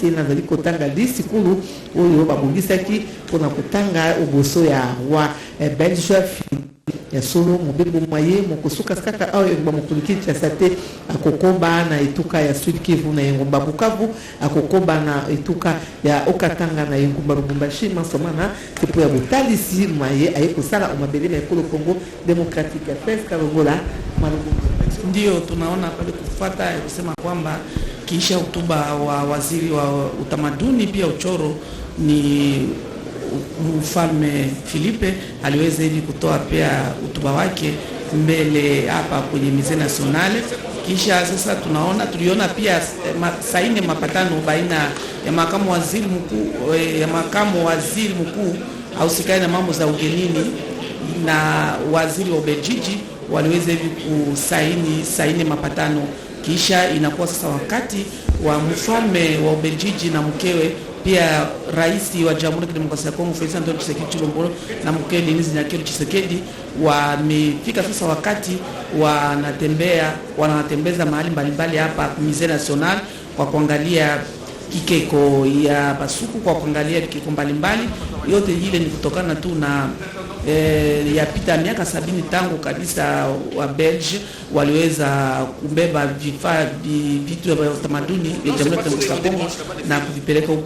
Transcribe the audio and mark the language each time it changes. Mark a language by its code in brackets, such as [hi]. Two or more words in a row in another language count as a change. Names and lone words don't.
[ln] nazali kotanga disikulu oyo babongisaki mpona kotanga oboso ya [fr] roi belge [ln] ya solo mobembo maye mokosuka kaka ayo mokolo Kinshasa te akokoba na etuka ya Sud Kivu na engumba Bukavu akokoba na etuka ya Okatanga na engumba Lubumbashi masomana tepo ya botalisi maye aye kosala omabele na ekolo Congo Democratique Fes Karongola Malungu. [sw] Ndio tunaona pale kufuata kusema kwamba kisha hotuba wa waziri wa utamaduni pia uchoro ni Mfalme Filipe aliweza hivi kutoa pia hotuba wake mbele hapa kwenye Musée National. Kisha sasa tuliona pia saini mapatano baina ya makamu waziri mkuu au sikai na mambo za ugenini na waziri wa Ubelgiji waliweza hivi kusaini mapatano. Kisha inakuwa sasa wakati wa mfalme wa Ubelgiji na mkewe pia rais wa Jamhuri ya Kidemokrasia ya Kongo Felix Antoine Tshisekedi Tshilombo na mkewe Denise Nyakero Tshisekedi wamefika sasa wakati wanatembeza mahali mbalimbali hapa Musée National kwa kuangalia kikeko ya basuku, kwa kuangalia kikeko mbalimbali. Yote ile ni kutokana tu na yapita miaka 70 tangu kabisa wa Belge waliweza kubeba vitu vya utamaduni vya Jamhuri ya Kidemokrasia ya Kongo na kuvipeleka huku.